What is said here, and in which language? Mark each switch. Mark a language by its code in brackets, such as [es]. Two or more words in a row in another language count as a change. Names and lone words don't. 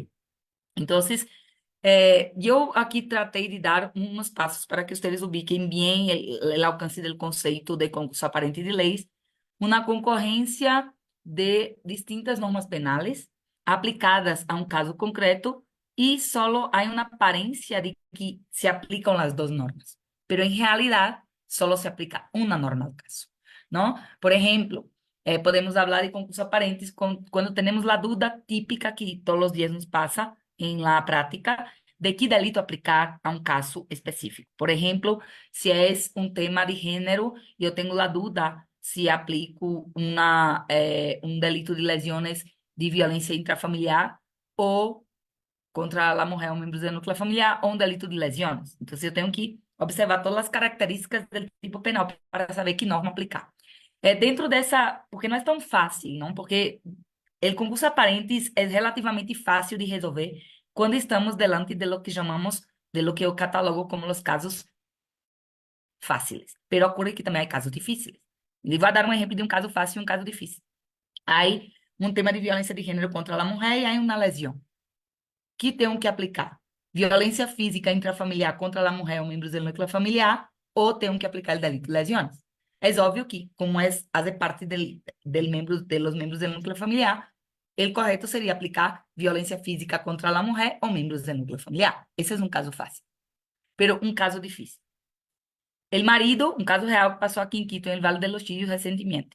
[pt] Então, eu aqui tratei de dar uns passos para que vocês ubiquem bem o alcance do conceito de concurso aparente de leis, uma concorrência de distintas normas penales aplicadas a um caso concreto e solo há uma aparência de que se aplicam as duas normas, pero em realidade solo se aplica uma norma ao caso, não? Por exemplo, podemos falar de concurso aparentes quando temos a dúvida típica que todos os dias nos passa [es] en la práctica de qué delito aplicar a un caso específico. Por ejemplo, si es un tema de género, yo tengo la duda si aplico un delito de lesiones de violencia intrafamiliar o contra la mujer o miembros del núcleo familiar o un delito de lesiones. Entonces, yo tengo que observar todas las características del tipo penal para saber qué norma aplicar. [pt] Dentro dessa, porque não é tão fácil, não? Porque o concurso aparentes é relativamente fácil de resolver quando estamos [es] delante de lo que [pt] chamamos, [es] de lo que [pt] eu catalogo como os casos fáceis. Pero ocorre que também há casos difíceis. Ele vai dar um exemplo de um caso fácil e um caso difícil. Aí, um tema de violência de gênero contra a mulher e aí uma lesão. Que tenho que aplicar? Violência física intrafamiliar contra a mulher ou membros do núcleo familiar ou tenho que aplicar o delito de lesiones? [es] Es obvio que, como hace parte de los miembros del núcleo familiar, el correcto sería aplicar violencia física contra la mujer o miembros del núcleo familiar. Ese es un caso fácil. Pero un caso difícil. El marido, un caso real que pasó aquí en Quito, en el Valle de los Chillos recientemente.